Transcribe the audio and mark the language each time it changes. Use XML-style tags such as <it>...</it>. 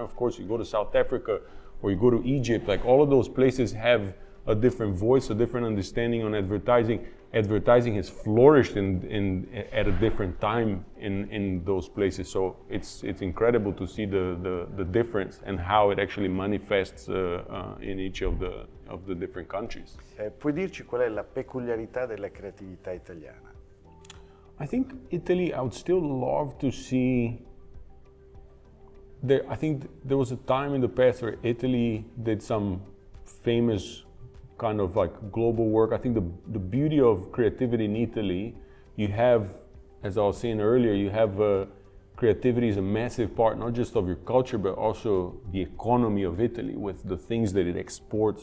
<en>Of course, you go to South Africa, or you go to Egypt, all of those places have a different voice, a different understanding on advertising. Advertising has flourished at a different time in those places. So it's incredible to see the difference and how it actually manifests in each of the different countries.</en> <it>Puoi dirci qual è la peculiarità della creatività italiana?</it> <en>I think Italy, I would still love to see. I think there was a time in the past where Italy did some famous kind of global work. I think the beauty of creativity in Italy, you have, as I was saying earlier, you have creativity is a massive part, not just of your culture, but also the economy of Italy with the things that it exports.</en>